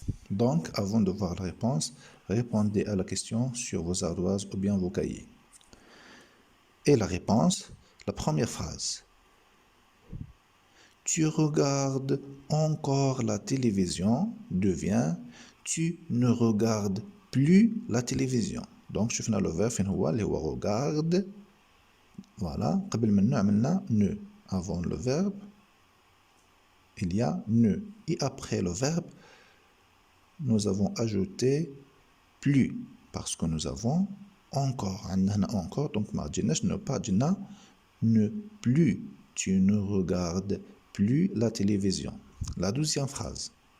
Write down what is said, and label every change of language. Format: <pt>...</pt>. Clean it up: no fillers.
<fr>Donc, avant de voir la réponse, répondez à la question sur vos ardoises ou bien vos cahiers. Et la réponse, la première phrase. Tu regardes encore la télévision devient tu ne regardes plus la télévision. Donc,</fr> <ar>شفنا</ar> <fr>le verbe</fr> <ar>فين هو اللي هو regarde.</ar> <fr>Voilà,</fr> <ar>قبل منه عملنا ne.</ar> <fr>Avant le verbe, il y a ne. Et après le verbe, nous avons ajouté plus parce que nous avons encore.</fr> <ar>عندنا</ar> <fr>encore, donc</fr> <ar>ما جيناش</ar> <fr>ne pas</fr> <ar>جينا</ar> <fr>ne plus. Tu ne regardes plus la télévision. La deuxième phrase.</fr>